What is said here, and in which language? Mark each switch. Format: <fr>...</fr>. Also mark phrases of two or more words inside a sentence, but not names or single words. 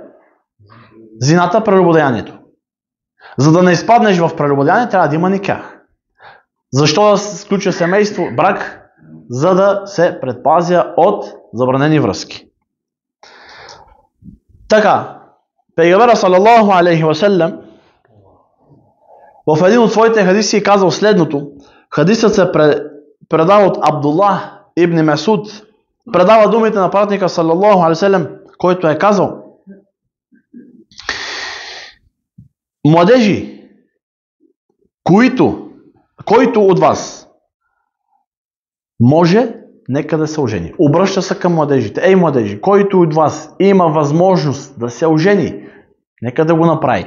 <bg>Зината, прелюбодеянието. За да не изпаднеш в прелюбодеяние, трябва да има никах. Защо да се сключва семейство, брак? За да се предпазя от забранени връзки. Така, Пейгамбера</bg> <ar>صلى الله عليه وسلم</ar> <bg>в един от своите хадиси е казал следното. Хадисът се предава от Абдуллах ибн Месуд. Предава думите на пратника</bg> <ar>صلى الله عليه وسلم,</ar> <bg>който е казал: младежи, който от вас може, нека да се ожени. Обръща се към младежите. Ей, младежи, който от вас има възможност да се ожени, нека да го направи.</bg>